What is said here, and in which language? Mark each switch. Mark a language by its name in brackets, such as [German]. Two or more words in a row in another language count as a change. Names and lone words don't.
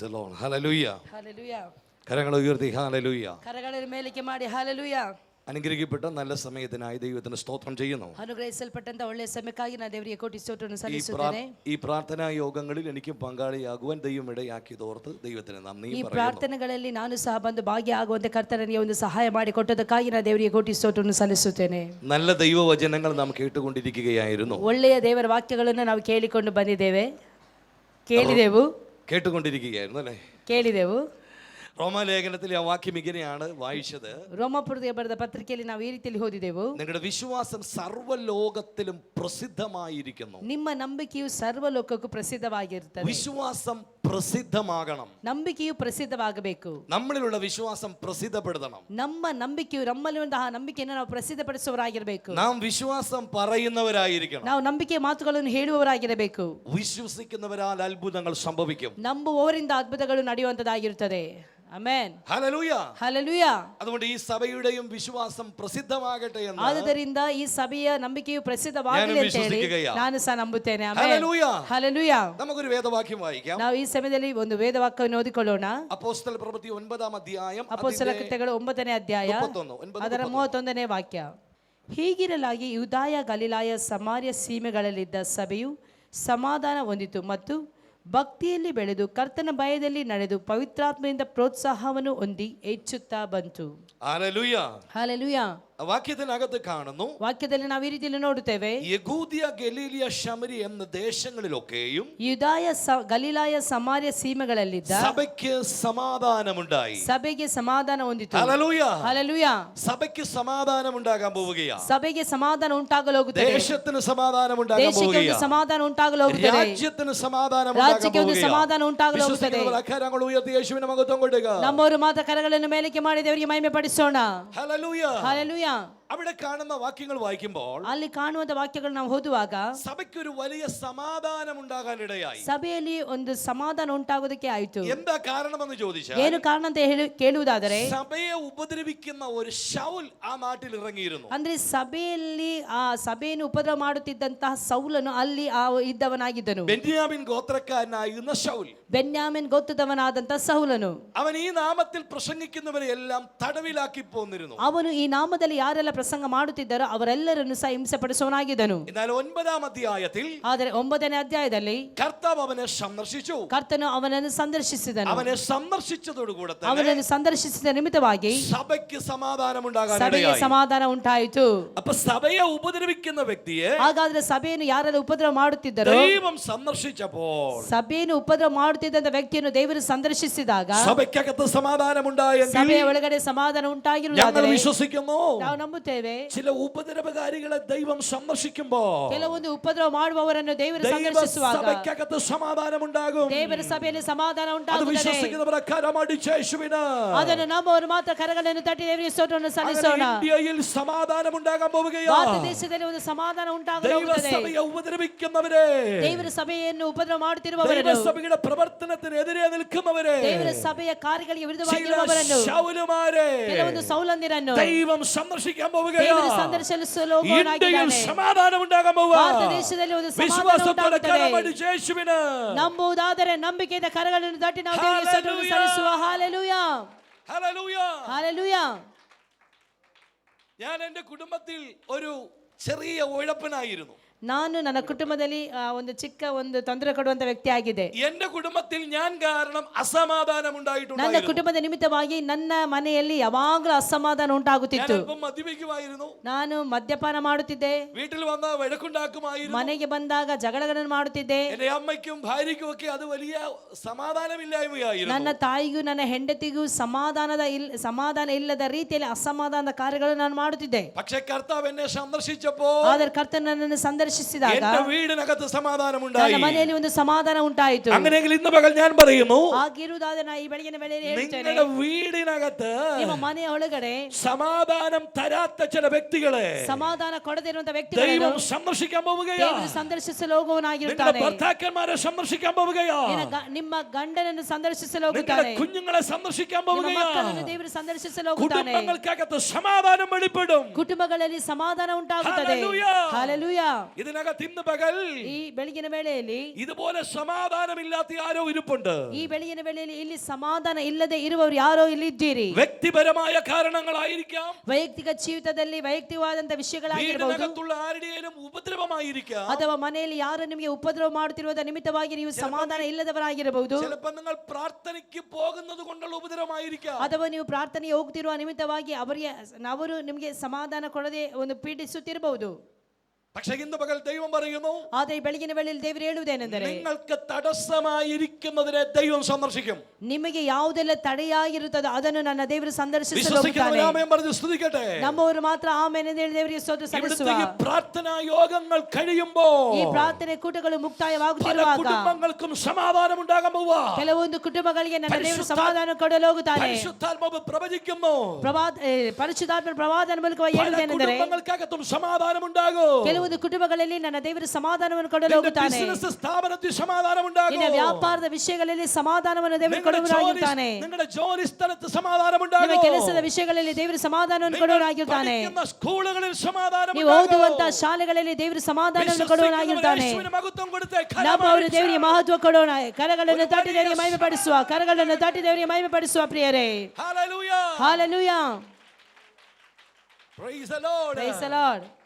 [Malayalam] ഹല്ലേലൂയ. ഹല്ലേലൂയ. കരങ്ങൾ ഉയർത്തി ഹല്ലേലൂയ. കരങ്ങൾ മേലേക്ക് ಮಾಡಿ ഹല്ലേലൂയ. അനുഗ്രഹിക്കപ്പെട്ട നല്ല സമയത്തിനായി ദൈവത്തിന് സ്തോത്രം ചെയ്യുന്നു. [Kannada] അനുഗ്രഹിക്കപ്പെട്ട ಒಳ್ಳೆಯ ಸಮಯಕ್ಕಾಗಿ ನಾನು ದೇವರಿಗೆ ಕೋಟಿ ಸ್ತೋತ್ರವನ್ನು ಸಲ್ಲಿಸುತ್ತೇನೆ. [Malayalam] ഈ പ്രാർത്ഥനാ യോഗങ്ങളിൽ എനിക്ക് പങ്കാളിയാകുവാൻ ദൈവം ഇടയാക്കിയതോർത്ത് ദൈവത്തിന് നന്ദി [Kannada] ಈ [Malayalam] പറയുന്നു. [Kannada] ಪ್ರಾರ್ಥನೆಗಳಲ್ಲಿ ನಾನು ಸಹ ಬಂದು ಭಾಗಿಯಾಗುವಂತೆ ಕರ್ತನಿಗೆ ಒಂದು ಸಹಾಯ ಮಾಡಿ ಕೊಟ್ಟದಕ್ಕಾಗಿ ನಾನು ದೇವರಿಗೆ ಕೋಟಿ ಸ್ತೋತ್ರವನ್ನು ಸಲ್ಲಿಸುತ್ತೇನೆ. [Malayalam] നല്ല ദൈവവചനങ്ങൾ നാം കേട്ടുകൊണ്ടിരിക്കുകയായിരുന്നു. [Kannada] ಒಳ್ಳೆಯ ದೇವರ ವಾಕ್ಯಗಳನ್ನು ನಾವು ಕೇಳಿಕೊಂಡು ಬಂದಿದ್ದೇವೆ. [Malayalam] കേട്ടുകൊണ്ടിരിക്കുകയായിരുന്നു അല്ലേ? [Kannada] ಕೇಳಿದೆವು. [Malayalam] റോമാലേഖനത്തിലെ ആ വാക്യം ഇങ്ങനെയാണ് വായിച്ചത്. [Kannada] ರೋಮಾಪುರಕ್ಕೆ ಬರೆದ ಪತ್ರಿಕೆಯಲ್ಲಿ ನಾವು ಈ ರೀತಿಯಲ್ಲಿ ಓದಿದೆವು. [Malayalam] നിങ്ങളുടെ വിശ്വാസം സർവ്വലോകത്തിലും പ്രസിദ്ധമായിരിക്കുന്നു. [Kannada] ನಿಮ್ಮ ನಂಬಿಕೆಯು ಸರ್ವಲೋಕಕ್ಕೂ ಪ್ರಸಿದ್ಧವಾಗಿರುತ್ತದೆ. [Malayalam] വിശ്വാസം പ്രസിദ്ധമാകണം. [Kannada] ನಂಬಿಕೆಯು ಪ್ರಸಿದ್ಧವಾಗಬೇಕು. [Malayalam] നമ്മളിലുള്ള വിശ്വാസം പ്രസിദ്ധപ്പെടുത്തണം. [Kannada] ನಮ್ಮ ನಂಬಿಕೆಯು ನಮ್ಮಲ್ಲಿರುವಂತಹ ನಂಬಿಕೆಯನ್ನು ನಾವು ಪ್ರಸಿದ್ಧಪಡಿಸುವವರಾಗಿರಬೇಕು. [Malayalam] നാം വിശ്വാസം പറയുന്നവരായിരിക്കണം. [Kannada] ನಾವು ನಂಬಿಕೆ ಮಾತುಗಳನ್ನು ಹೇಳುವವರಾಗಿರಬೇಕು. [Malayalam] വിശ്വസിക്കുന്നവരാൽ അത്ഭുതങ്ങൾ സംഭവിക്കും. [Kannada] ನಂಬುವವರಿಂದ ಅದ್ಭುತಗಳು ನಡೆಯುವಂತದ್ದಾಗಿರುತ್ತದೆ. ಆಮೆನ್. [Malayalam] ഹല്ലേലൂയ. [Kannada] ಹಲ್ಲೆಲೂಯ. [Malayalam] അതുകൊണ്ട് ഈ സഭയുടെയും വിശ്വാസം പ്രസിദ്ധമാകട്ടെ എന്ന് [Kannada] ಆದ್ದರಿಂದ ಈ ಸಭೆಯ ನಂಬಿಕೆಯು ಪ್ರಸಿದ್ಧವಾಗಲಿ ಅಂತ ಹೇಳಿ ನಾನು ಸಹ ನಂಬುತ್ತೇನೆ. ಆಮೆನ್. [Malayalam] ഹല്ലേലൂയ. [Kannada] ಹಲ್ಲೆಲೂಯ. [Malayalam] നമുക്കൊരു വേദവാക്യം വായിക്കാം. [Kannada] ನಾವು ಈ ಸಮಯದಲ್ಲಿ ಒಂದು ವೇದವಾಕ್ಯವನ್ನು ಓದಿಕೊಳ್ಳೋಣ. [Malayalam] അപ്പൊസ്തല പ്രവൃത്തി 9ാം അധ്യായം [Kannada] ಅಪೊಸ್ತಲ ಕೃತ್ಯಗಳು 9ನೇ ಅಧ್ಯಾಯ ಅದರ 31ನೇ ವಾಕ್ಯ. ಹೀಗಿರಲಾಗಿ ಯೂದಾಯ ಗಲಿಲಾಯ ಸಮಾರ್ಯ ಸೀಮೆಗಳಲ್ಲಿದ್ದ ಸಭೆಯು ಸಮಾಧಾನ ಹೊಂದಿತು ಮತ್ತು ಭಕ್ತಿಯಲ್ಲಿ ಬೆಳೆದು ಕರ್ತನ ಭಯದಲ್ಲಿ ನಡೆದು ಪವಿತ್ರಾತ್ಮದಿಂದ ಪ್ರೋತ್ಸಾಹವನ್ನು ಹೊಂದಿ ಹೆಚ್ಚುತ್ತಾ ಬಂತು. [Malayalam] ഹല്ലേലൂയ. [Kannada] ಹಲ್ಲೆಲೂಯ. [Malayalam] വാക്യത്തിനകത്ത് കാണുന്നു, [Kannada] ವಾಕ್ಯದಲ್ಲಿ ನಾವು ಈ ರೀತಿಯಲ್ಲಿ ನೋಡುತ್ತೇವೆ, [Malayalam] യഹൂദിയ ഗലീലിയ ശമരി എന്ന ദേശങ്ങളിലൊക്കെയും [Kannada] ಯೂದಾಯ ಗಲಿಲಾಯ ಸಮಾರ್ಯ ಸೀಮೆಗಳಲ್ಲಿದ್ದ [Malayalam] സഭയ്ക്ക് സമാധാനമുണ്ടായി. [Kannada] ಸಭೆಗೆ ಸಮಾಧಾನ ಹೊಂದಿತು. [Malayalam] ഹല്ലേലൂയ. [Kannada] ಹಲ್ಲೆಲೂಯ. [Malayalam] സഭയ്ക്ക് സമാധാനം ഉണ്ടാകാൻ പോവുകയാണ്. [Kannada] ಸಭೆಗೆ ಸಮಾಧಾನ ಉಂಟಾಗಲು ಹೋಗುತ್ತದೆ. [Malayalam] ദേശത്തിന് സമാധാനം ഉണ്ടാകാൻ [Kannada] ದೇಶಕ್ಕೆ ಒಂದು [Malayalam] പോവുകയാണ്. [Kannada] ಸಮಾಧಾನ ಉಂಟಾಗಲು ಹೋಗುತ್ತದೆ. [Malayalam] രാജ്യത്തിന് സമാധാനം [Kannada] ರಾಜ್ಯಕ್ಕೆ ಒಂದು ಸಮಾಧಾನ ಉಂಟಾಗಲು ಹೋಗುತ್ತದೆ. [Malayalam] കരങ്ങൾ ഉയർത്തി യേശുവിനെ മഹത്വം കൊടുക്കുക. [Kannada] ನಮ್ಮವರು ಮಾತ್ರ ಕರಗಳನ್ನು ಮೇಲಕ್ಕೆ ಮಾಡಿ ದೇವರಿಗೆ ಮಹಿಮೆ ಪಡಿಸೋಣ. [Malayalam] ഹല്ലേലൂയ. [Kannada] ಹಲ್ಲೆಲೂಯ. [Malayalam] അവിടെ കാണുന്ന വാക്യങ്ങൾ വായിക്കുമ്പോൾ [Kannada] ಅಲ್ಲಿ ಕಾಣುವಂತ ವಾಕ್ಯಗಳು ನಾವು ಓದುವಾಗ [Malayalam] സഭയ്ക്കൊരു വലിയ സമാധാനം ഉണ്ടാകാനിടയായി. [Kannada] ಸಭೆಯಲ್ಲಿ ಒಂದು ಸಮಾಧಾನ ಉಂಟಾಗೋದಕ್ಕೆ ಆಯಿತು. [Malayalam] എന്താ കാരണമെന്ന് ചോദിച്ചാൽ, [Kannada] ಏನು ಕಾರಣ ಅಂತ ಕೇಳುವುದಾದರೆ, [Malayalam] സഭയെ ഉപദ്രവിക്കുന്ന ഒരു ശൗൽ ആ നാട്ടിൽ ഇറങ്ങിയിരുന്നു. [Kannada] ಅಂದ್ರೆ ಸಭೆಯಲ್ಲಿ ಆ ಸಭೆಯನ್ನು ಉಪದ್ರವ ಮಾಡುತ್ತಿದ್ದಂತಹ ಸೌಲನು ಅಲ್ಲಿ ಇದ್ದವನಾಗಿದ್ದನು. [Malayalam] ബെന്യാമിൻ ഗോത്രക്കാരനായിരുന്ന ശൗൽ, [Kannada] ಬೆನ್ಯಾಮಿನ್ ಗೋತ್ರದವನಾದಂತಹ ಸೌಲನು, [Malayalam] അവൻ ഈ നാമത്തിൽ പ്രസംഗിക്കുന്നവരെ എല്ലാം തടവിലാക്കി പോന്നിരുന്നു. [Kannada] ಅವನು ಈ ನಾಮದಲ್ಲಿ ಯಾರೆಲ್ಲ ಪ್ರಸಂಗ ಮಾಡುತ್ತಿದ್ದಾರೋ ಅವರೆಲ್ಲರನ್ನು ಸಹ ಹಿಂಸೆ ಪಡಿಸುವನಾಗಿದ್ದನು. [Malayalam] എന്നാൽ 9ാം അധ്യായത്തിൽ, [Kannada] ಆದರೆ 9ನೇ ಅಧ್ಯಾಯದಲ್ಲಿ [Malayalam] കർത്താവ് അവനെ സന്ദർശിച്ചു. [Kannada] ಕರ್ತನು ಅವನನ್ನು ಸಂದರ್ಶಿಸಿದನು. [Malayalam] അവനെ സന്ദർശിച്ചതോടുകൂടെ [Kannada] ಅವನನ್ನು ಸಂದರ್ಶಿಸಿದ ನಿಮಿತ್ತವಾಗಿ [Malayalam] സഭയ്ക്ക് സമാധാനം [Kannada] ಸಭೆಗೆ [Malayalam] ഉണ്ടാകാനിടയായി. [Kannada] ಸಮಾಧಾನ ಉಂಟಾಯಿತು. [Malayalam] അപ്പൊ സഭയെ ഉപദ്രവിക്കുന്ന വ്യക്തിയെ [Kannada] ಹಾಗಾದ್ರೆ ಸಭೆಯನ್ನು ಯಾರೆಲ್ಲ ಉಪದ್ರವ ಮಾಡುತ್ತಿದ್ದರೋ, [Malayalam] ദൈവം സന്ദർശിച്ചപ്പോൾ [Kannada] ಸಭೆಯನ್ನು ಉಪದ್ರವ ಮಾಡುತ್ತಿದ್ದಂತ ವ್ಯಕ್ತಿಯನ್ನು ದೇವರು ಸಂದರ್ಶಿಸಿದಾಗ [Malayalam] സഭയ്ക്കകത്ത് സമാധാനമുണ്ടായെങ്കിൽ [Kannada] ಸಭೆಯ ಒಳಗಡೆ ಸಮಾಧಾನ [Malayalam] ഞങ്ങൾ [Kannada] ಉಂಟಾಗಿರುವುದಾದರೆ [Malayalam] വിശ്വസിക്കുന്നു, [Kannada] ನಾವು ನಂಬುತ್ತೇವೆ. [Malayalam] ചില ഉപദ്രവകാരികളെ ദൈവം സന്ദർശിക്കുമ്പോൾ [Kannada] ಕೆಲವೊಂದು ಉಪದ್ರವ ಮಾಡುವವರನ್ನು ದೇವರು ಸಂದರ್ಶಿಸುವಾಗ [Malayalam] സഭയ്ക്കകത്ത് സമാധാനമുണ്ടാകും. [Kannada] ದೇವರ ಸಭೆಯಲ್ಲಿ ಸಮಾಧಾನ [Malayalam] അത് [Kannada] ಉಂಟಾಗುತ್ತದೆ. [Malayalam] വിശ്വസിക്കുന്നവരെ കരമടിച്ച് യേശുവിന് [Kannada] ಅದನ್ನು ನಂಬುವವರು ಮಾತ್ರ ಕರಗಳನ್ನು ತಟ್ಟಿ ದೇವರಿಗೆ ಸ್ತೋತ್ರವನ್ನು ಸಲ್ಲಿಸೋಣ. [Malayalam] ഇന്ത്യയിൽ സമാധാനം ഉണ്ടാകാൻ [Kannada] ಭಾರತ [Malayalam] പോവുകയാണ്. [Kannada] ದೇಶದಲ್ಲಿ ಒಂದು ಸಮಾಧಾನ [Malayalam] ദൈവ [Kannada] ಉಂಟಾಗುತ್ತದೆ. [Malayalam] സഭയെ ഉപദ്രവിക്കുന്നവരെ, [Kannada] ದೇವರ ಸಭೆಯನ್ನು ಉಪದ್ರವ ಮಾಡುತ್ತಿರುವವರನ್ನು, [Malayalam] ദൈവസഭയുടെ പ്രവർത്തനത്തിനെതിരെ നിൽക്കുന്നവരെ, [Kannada] ದೇವರ ಸಭೆಯ ಕಾರ್ಯಗಳಿಗೆ [Malayalam] ചില [Kannada] ವಿರುದ್ಧವಾಗಿರುವವರನ್ನು, [Malayalam] ശൗലുമാരെ [Kannada] ಕೆಲವೊಂದು ಸೌಲಂದಿರನ್ನು [Malayalam] ദൈവം സന്ദർശിക്കാൻ [Kannada] ದೇವರು [Malayalam] പോവുകയാണ്. [Kannada] ಸಂದರ್ಶಿಸಲು [Malayalam] ഇന്ത്യയിൽ [Kannada] ಹೋಗುವವನಾಗಿದ್ದಾನೆ. [Malayalam] സമാധാനം ഉണ്ടാകാൻ പോവുക. [Kannada] ಭಾರತ ದೇಶದಲ್ಲಿ ಒಂದು ಸಮಾಧಾನ [Malayalam] വിശ്വാസത്തോടെ [Kannada] ಉಂಟಾಗುತ್ತದೆ. [Malayalam] കരമടിച്ച് യേശുവിന് [Kannada] ನಂಬುವುದಾದರೆ ನಂಬಿಕೆಯಿಂದ ಕರಗಳನ್ನು ತಟ್ಟಿ ನಾವು ದೇವರಿಗೆ ಸ್ತೋತ್ರವನ್ನು ಸಲ್ಲಿಸುವ. ಹಾಲೆಲೂಯ. [Malayalam] ഹല്ലേലൂയ. [Kannada] ಹಾಲೆಲೂಯ. [Malayalam] ഞാൻ എൻ്റെ കുടുംബത്തിൽ ഒരു ചെറിയ ഉഴപ്പനായിരുന്നു. [Kannada] ನಾನು ನನ್ನ ಕುಟುಂಬದಲ್ಲಿ ಒಂದು ಚಿಕ್ಕ ಒಂದು ತೊಂದರೆ ಕೊಡುವಂತ ವ್ಯಕ್ತಿ ಆಗಿದೆ. [Malayalam] എന്റെ കുടുംബത്തിൽ ഞാൻ കാരണം അസമാധാനം [Kannada] ನನ್ನ [Malayalam] ഉണ്ടായിട്ടുണ്ടായിരുന്നു. [Kannada] ಕುಟುಂಬದ ನಿಮಿತ್ತವಾಗಿ ನನ್ನ ಮನೆಯಲ್ಲಿ ಯಾವಾಗಲೂ ಅಸಮಾಧಾನ [Malayalam] ഞാൻ [Kannada] ಉಂಟಾಗುತ್ತಿತ್ತು. [Malayalam] അല്പം മദ്യപിക്കുമായിരുന്നു. [Kannada] ನಾನು ಮದ್ಯಪಾನ ಮಾಡುತ್ತಿದ್ದೆ. [Malayalam] വീട്ടിൽ വന്ന വഴക്കുണ്ടാക്കുമായിരുന്നു. [Kannada] ಮನೆಗೆ ಬಂದಾಗ ಜಗಳಗಳನ್ನು ಮಾಡುತ್ತಿದ್ದೆ. [Malayalam] എന്റെ അമ്മയ്ക്കും ഭാര്യയ്ക്കും ഒക്കെ അത് വലിയ സമാധാനമില്ലായ്മയായിരുന്നു. [Kannada] ನನ್ನ ತಾಯಿಗೂ ನನ್ನ ಹೆಂಡತಿಗೂ ಸಮಾಧಾನ ಇಲ್ಲದ ರೀತಿಯಲ್ಲಿ ಅಸಮಾಧಾನದ ಕಾರ್ಯಗಳನ್ನು ನಾನು ಮಾಡುತ್ತಿದ್ದೆ. [Malayalam] പക്ഷേ കർത്താവ് എന്നെ സന്ദർശിച്ചപ്പോൾ [Kannada] ಆದರೆ ಕರ್ತನು ನನ್ನನ್ನು ಸಂದರ್ಶಿಸಿದಾಗ [Malayalam] എന്റെ വീടിനകത്ത് സമാധാനം [Kannada] ನನ್ನ [Malayalam] ഉണ്ടായി. [Kannada] ಮನೆಯಲ್ಲಿ ಒಂದು ಸಮಾಧಾನ ಉಂಟಾಯಿತು. [Malayalam] അങ്ങനെയെങ്കിൽ ഇന്ന് പകൽ ഞാൻ പറയുന്നു, [Kannada] ಆಗಿರುವುದಾದ್ರೆ ನಾ ಈ ಬೆಳಗಿನ ವೇಳೆಯಲ್ಲಿ ಹೇಳ್ತೇನೆ, [Malayalam] നിങ്ങളുടെ വീടിനകത്ത് [Kannada] ನಿಮ್ಮ ಮನೆಯ ಒಳಗಡೆ [Malayalam] സമാധാനം തരാത്ത ചില വ്യക്തികളെ [Kannada] ಸಮಾಧಾನ ಕೊಡದಿರುವಂತ [Malayalam] ദൈവം [Kannada] ವ್ಯಕ್ತಿಗಳನ್ನು [Malayalam] സന്ദർശിക്കാൻ പോവുകയാണ്. [Kannada] ದೇವರು ಸಂದರ್ಶಿಸಲು [Malayalam] നിങ്ങളുടെ [Kannada] ಹೋಗುವವನಾಗಿರುತ್ತಾನೆ. [Malayalam] ഭർത്താക്കന്മാരെ സന്ദർശിക്കാൻ പോവുകയാണ്. [Kannada] ನಿಮ್ಮ ಗಂಡನನ್ನು ಸಂದರ್ಶಿಸಲು [Malayalam] നിങ്ങളുടെ [Kannada] ಹೋಗುತ್ತಾನೆ. [Malayalam] കുഞ്ഞുങ്ങളെ സന്ദർശിക്കാൻ [Kannada] ನಿಮ್ಮ [Malayalam] പോവുകയാണ്. [Kannada] ಮಕ್ಕಳನ್ನು ದೇವರು ಸಂದರ್ಶಿಸಲು ಹೋಗುತ್ತಾನೆ. [Malayalam] കുടുംബങ്ങൾക്കകത്ത് സമാധാനം വെളിപ്പെടും. [Kannada] ಕುಟುಂಬಗಳಲ್ಲಿ ಸಮಾಧಾನ ಉಂಟಾಗುತ್ತದೆ. [Malayalam] Hallelujah. [Kannada] ಹಲ್ಲೆಲೂಯಾ. [Malayalam] ഇതിനകത്ത് ഇന്ന് പകൽ [Kannada] ಈ ಬೆಳಗಿನ ವೇಳೆಯಲ್ಲಿ [Malayalam] ഇതുപോലെ സമാധാനമില്ലാത്ത ആരോ ഇരിപ്പുണ്ട്. [Kannada] ಈ ಬೆಳಗಿನ ವೇಳೆಯಲ್ಲಿ ಇಲ್ಲಿ ಸಮಾಧಾನ ಇಲ್ಲದೆ ಇರುವವರು ಯಾರೋ ಇಲ್ಲಿ ಇದ್ದೀರಿ. [Malayalam] വ്യക്തിപരമായ കാരണങ്ങളായിരിക്കാം, [Kannada] ವೈಯಕ್ತಿಕ ಜೀವಿತದಲ್ಲಿ ವೈಯಕ್ತಿಕವಾದಂತಹ ವಿಷಯಗಳಾಗಿರಬಹುದು, [Malayalam] വീടിനകത്തുള്ള ആരുടെയും ഉപദ്രവമായിരിക്കാം, [Kannada] ಅಥವಾ ಮನೆಯಲ್ಲಿ ಯಾರು ನಿಮಗೆ ಉಪದ್ರವ ಮಾಡುತ್ತಿರುವುದರ ನಿಮಿತ್ತವಾಗಿ ನೀವು ಸಮಾಧಾನ ಇಲ್ಲದವರಾಗಿರಬಹುದು, [Malayalam] ചിലപ്പോൾ നിങ്ങൾ പ്രാർത്ഥനയ്ക്ക് പോകുന്നത് കൊണ്ടുള്ള ഉപദ്രവമായിരിക്കാം, [Kannada] ಅಥವಾ ನೀವು ಪ್ರಾರ್ಥನೆಗೆ ಹೋಗ್ತಿರುವ ನಿಮಿತ್ತವಾಗಿ ಅವರು ನಿಮಗೆ ಸಮಾಧಾನ ಕೊಡದೆ ಒಂದು ಪೀಡಿಸುತ್ತಿರಬಹುದು. [Malayalam] പക്ഷേ ഇന്ന് പകൽ ദൈവം പറയുന്നു, [Kannada] ಆದರೆ ಈ ಬೆಳಗಿನ ವೇಳೆಯಲ್ಲಿ ದೇವರು ಹೇಳುವುದೇನೆಂದರೆ, [Malayalam] നിങ്ങൾക്ക് തടസ്സമായിരിക്കുന്നതിനെ ദൈവം സന്ദർശിക്കും. [Kannada] ನಿಮಗೆ ಯಾವುದೆಲ್ಲ ತಡೆಯಾಗಿರುತ್ತದೋ ಅದನ್ನು ನನ್ನ ದೇವರು ಸಂದರ್ಶಿಸಲು [Malayalam] വിശ്വസിക്കുന്നവർ ആമേൻ പറഞ്ഞു സ്തുതിക്കട്ടെ. [Kannada] ನಮ್ಮವರು ಮಾತ್ರ ಆಮೆನ್ ಎಂದು ಹೇಳಿ ದೇವರಿಗೆ ಸ್ತೋತ್ರ ಸಲ್ಲಿಸುವ. [Malayalam] ഇവിടുത്തെ ഈ പ്രാർത്ഥനാ യോഗങ്ങൾ കഴിയുമ്പോൾ [Kannada] ಈ ಪ್ರಾರ್ಥನೆ ಕೂಟಗಳು [Malayalam] പല [Kannada] ಮುಕ್ತಾಯವಾಗುತ್ತಿರುವಾಗ [Malayalam] കുടുംബങ്ങൾക്കും സമാധാനം ഉണ്ടാകാൻ പോവുക. [Kannada] ಕೆಲವೊಂದು ಕುಟುಂಬಗಳಿಗೆ ನನ್ನ ದೇವರು ಸಮಾಧಾನ ಕೊಡಲು ಹೋಗುತ್ತಾನೆ. [Malayalam] പരിശുദ്ധാത്മാവ് പ്രവചിക്കുന്നു, [Kannada] ಪರಿಶುದ್ಧಾತ್ಮನ ಪ್ರವಾದನ ಮೂಲಕವಾಗಿ [Malayalam] പല [Kannada] ಹೇಳುವುದೇನೆಂದರೆ, [Malayalam] കുടുംബങ്ങൾക്കകത്തും സമാധാനം ഉണ്ടാകും. [Kannada] ಕೆಲವೊಂದು ಕುಟುಂಬಗಳಲ್ಲಿ ನನ್ನ ದೇವರು ಸಮಾಧಾನವನ್ನು ಕೊಡಲು ಹೋಗುತ್ತಾನೆ. [Malayalam] ബിസിനസ് സ്ഥാപനത്തിൽ സമാധാനം ഉണ്ടാകും. [Kannada] ನಿನ್ನ ವ್ಯಾಪಾರದ ವಿಷಯಗಳಲ್ಲಿ ಸಮಾಧಾನವನ್ನು ದೇವರು ಕೊಡುವವನಾಗಿರುತ್ತಾನೆ. [Malayalam] നിങ്ങളുടെ ജോലി സ്ഥലത്ത് സമാധാനം [Kannada] ನಿಮ್ಮ [Malayalam] ഉണ്ടാകും. [Kannada] ಕೆಲಸದ ವಿಷಯಗಳಲ್ಲಿ ದೇವರು ಸಮಾಧಾನವನ್ನು ಕೊಡುವವನಾಗಿರುತ್ತಾನೆ. [Malayalam] സ്കൂളുകളിൽ സമാധാനം [Kannada] ನೀವು ಓದುವಂತಹ ಶಾಲೆಗಳಲ್ಲಿ ದೇವರು ಸಮಾಧಾನವನ್ನು ಕೊಡುವವನಾಗಿರುತ್ತಾನೆ. ನಮ್ಮ ಅವರು ದೇವರಿಗೆ ಮಹತ್ವ ಕೊಡೋಣ. ಕರಗಳನ್ನು ತಟ್ಟಿ ದೇವರಿಗೆ ಮಹಿಮೆ ಪಡಿಸುವ, ಕರಗಳನ್ನು ತಟ್ಟಿ ದೇವರಿಗೆ ಮಹಿಮೆ ಪಡಿಸುವ ಪ್ರಿಯರೇ. [Malayalam] ഹല്ലേലൂയ. [English] Hallelujah. Praise the Lord. Praise the Lord.